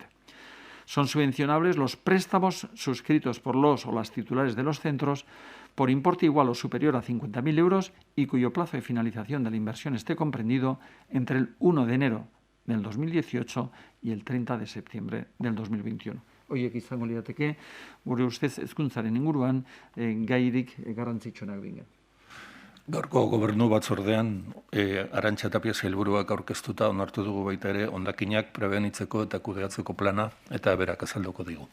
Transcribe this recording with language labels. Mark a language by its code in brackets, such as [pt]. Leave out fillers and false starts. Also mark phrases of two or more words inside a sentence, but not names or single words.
[es] Son subvencionables los préstamos suscritos por los o las titulares de los centros por importe igual o superior a 50.000 euros y cuyo plazo de finalización de la inversión esté comprendido entre el 1 de enero del 2018 y el 30 de septiembre del 2021. [eu] Horiek izango lirateke, gure ustez hezkuntzaren inguruan gairik garrantzitsuenak dira. Gaurko gobernu batzordean Arantxa Tapia sailburuak aurkeztuta onartu dugu baita ere hondakinak prebenitzeko eta kudeatzeko plana eta berak azalduko digu.